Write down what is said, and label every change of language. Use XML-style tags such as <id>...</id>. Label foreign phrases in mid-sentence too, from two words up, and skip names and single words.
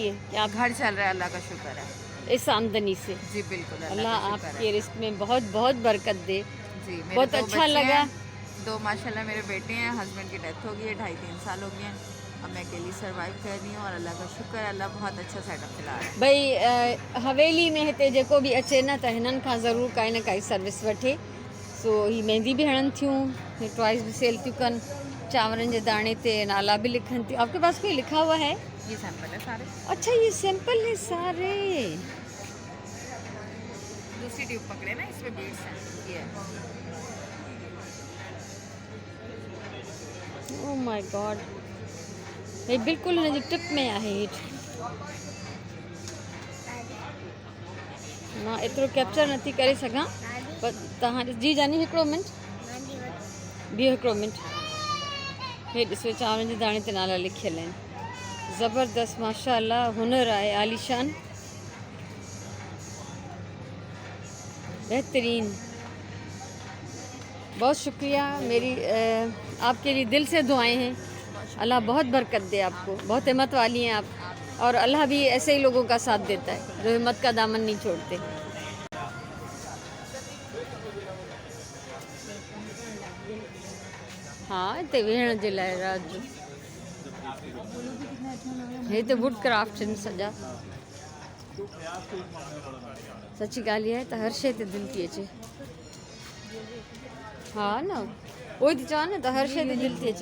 <ur>گھر چل رہا ہے، اللہ کا شکر ہے. اس آمدنی سے. جی بالکل, अल्लाह کا شکر आपके है। رزق میں بہت بہت برکت دے. جی میرے बहुत 2 अच्छा बच्चे लगा। ہیں، 2 ماشاءاللہ میرے بیٹے ہیں۔ ہسبینڈ کی ڈیتھ ہو گئی ہے، 2.5-3 سال ہو گئے ہیں. اب میں اکیلی سروائیو کر رہی ہوں اور اللہ کا شکر ہے، اللہ بہت اچھا سیٹ اپ دلا رہا ہے.</ur> <sd>भई हवेली में हिते जेको बि अचे न त हिननि खां ज़रूरु काई न काई सर्विस वठे। सो ही मेहंदी भी हणनि थियूं, ये टॉयज़ भी सेल थियूं कनि, चांवरनि जे दाणे ते नाला भी लिखनि थियूं।</sd> <ur>آپ کے پاس کوئی لکھا ہوا ہے? یہ سیمپل ہے سارے. اچھا یہ سیمپل ہے سارے. دوسری ٹیوب پکڑے نا، اس میں بیڈز ہیں. یہ ہے.</ur> <en>oh my god,</en> <sd>हे बिल्कुलु हिन जी टिप में आहे हेठि। मां एतिरो कैप्चर नथी करे सघां, पर तव्हां जी जानी हिकिड़ो मिंट बीहो, हिकिड़ो मिंट। हे ॾिसो चांवरनि जे दाणे ते नाला लिखियल आहिनि। ज़बरदस्त माशाअल्लाह, हुनर आहे आलीशान, बेहतरीन।</sd> <ur>بہت شکریہ. میری آپ کے لیے دل سے دعائیں ہیں۔ اللہ بہت برکت دے آپ کو، بہت ہمت والی ہیں آپ، اور اللہ بھی ایسے ہی لوگوں کا ساتھ دیتا ہے جو ہمت کا دامن نہیں چھوڑتے.</ur> <sd>हाँ हिते वेहण जे लाइ रात जो हे त वुड क्राफ्ट आहिनि सॼा। सची ॻाल्हि इहा आहे त हर शइ ते दिलि थी अचे। हा न उहो ई थी चवां न, त हर शइ ते दिलि थी अचे।</sd>